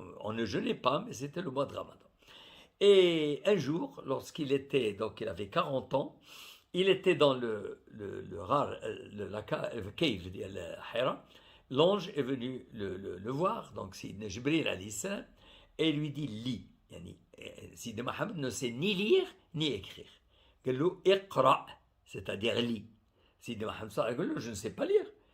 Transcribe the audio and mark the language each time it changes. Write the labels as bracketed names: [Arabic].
[French] On ne jeûnait pas, mais c'était le mois de Ramadan. Et un jour, lorsqu'il était, donc il avait 40 ans, il était dans la cave, le Hira. L'ange est venu le voir, donc c'est Jibril alayhi salam, et lui dit lis. Sidi Mohammed ne sait ni lire ni écrire. [Arabic] قال له اقرأ, [French] c'est-à-dire lis. Sidi Mohammed [Arabic] قال له [French] je ne sais pas lire.